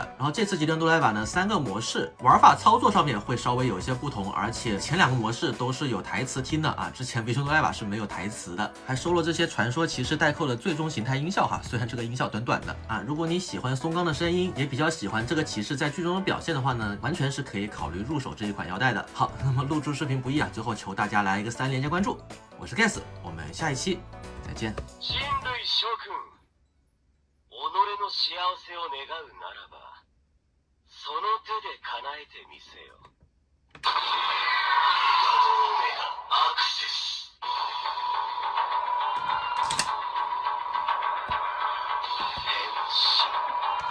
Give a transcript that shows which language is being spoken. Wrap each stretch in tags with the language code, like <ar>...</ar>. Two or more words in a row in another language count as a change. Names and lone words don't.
<zh>然后这次吉利欧多莱瓦呢，3个模式玩法操作上面会稍微有一些不同，而且前2个模式都是有台词听的啊，之前鼻中诺莱瓦是没有台词的，还收了这些传说骑士带扣的最终形态音效哈。虽然这个音效短短的啊，如果你喜欢松冈的声音，也比较喜欢这个骑士在剧中的表现的话呢，完全是可以考虑入手这一款腰带的。好，那么录制视频不易啊，最后求大家来一个3连加关注，我是 Gas， 我们下一期再见。</zh> <ja>人類諸君、己の幸せを願うならば、その手で叶えてみせよ。アクセス。変身。</ja>